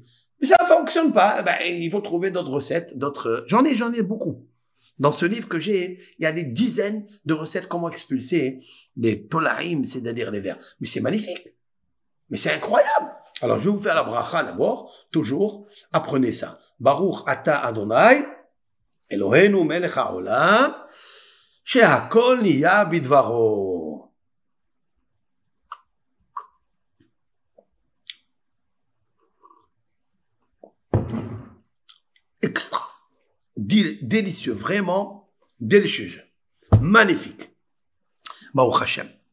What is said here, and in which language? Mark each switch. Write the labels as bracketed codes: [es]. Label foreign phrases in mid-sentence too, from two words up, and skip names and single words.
[fr] Mais ça ne fonctionne pas. Ben, il faut trouver d'autres recettes, d'autres. J'en ai beaucoup. Dans ce livre que j'ai, il y a des dizaines de recettes comment expulser les tolarim, c'est-à-dire les vers. Mais c'est magnifique. Mais c'est incroyable. Alors, je vais vous faire la bracha d'abord. Toujours, apprenez ça. [he] ברוך אתה אדוני, אלוהינו מלך העולם, שהכל נהיה בדברו. [fr] Extra. Délicieux, vraiment délicieux. Magnifique. [he] ברוך השם.